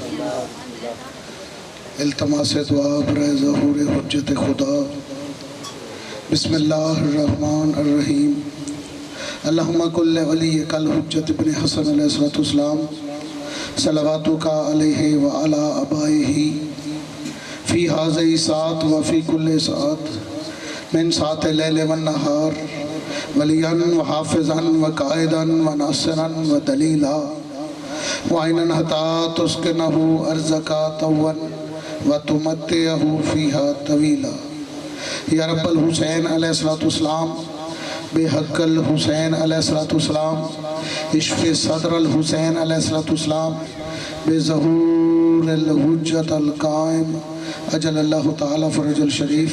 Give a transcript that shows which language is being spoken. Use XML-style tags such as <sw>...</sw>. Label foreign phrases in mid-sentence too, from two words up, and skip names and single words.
<ur>التماس دعا برائے ظہور حجت خدا۔</ur> <ar>بسم اللہ الرحمن الرحیم۔ اللہم کل ولیک الحجت ابن حسن علیہ السلام صلواتک علیہ وعلی آبائہ فی ہذہ ساعت وفی کل ساعت من ساعت لیل والنہار ولیاً وحافظاً وقائداً وناصراً ودلیلا وعیناً حتی تسکنہ ارضک طوا وتمتعہ فیہا طویلا۔ یا رب الحسین علیہ السلام، بے حق الحسین علیہ السلام، اشف صدر الحسین علیہ السلام، بے ظہور الحجت القائم اجل اللہ تعالیٰ فرج الشریف۔</ar>